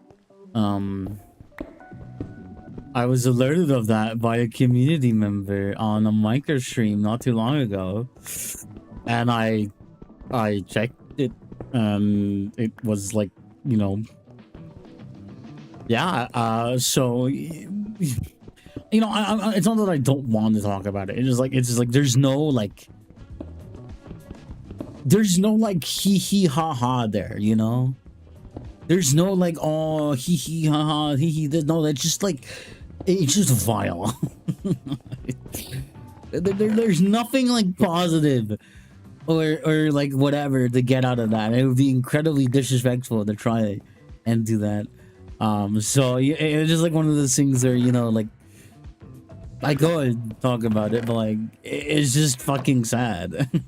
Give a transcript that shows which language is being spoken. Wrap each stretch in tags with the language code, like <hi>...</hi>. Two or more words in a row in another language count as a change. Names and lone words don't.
<en>I was alerted of that by a community member on a micro stream not too long ago, and I checked it. It was like, you know, yeah, so you know, it's not that I don't want to talk about it. It's just like there's no like hee hee ha ha there, you know. There's no like oh hee hee ha ha hee hee. No, that's just like it's just vile. There's nothing like positive or like whatever to get out of that. It would be incredibly disrespectful to try and do that. So it's just like one of those things where, you know, like I go and talk about it, but like it's just fucking sad.</en>